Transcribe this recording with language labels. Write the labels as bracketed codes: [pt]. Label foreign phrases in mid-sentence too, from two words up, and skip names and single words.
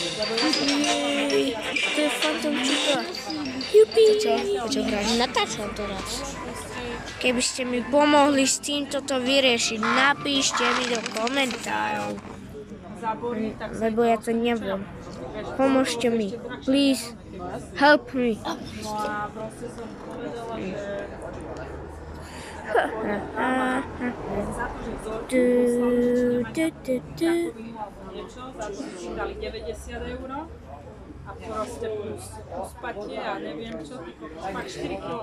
[sk] To je fantomčíka. Jupi. Čo hráš? Natáčam teraz. Keby ste mi pomohli s týmto to vyriešiť, napíšte mi do komentárov. Lebo ja to neviem. Pomôžte mi. [en] Please. Help me. [sk] Dali 90 €. A proste plus spatie a neviem čo, pak 4 kg.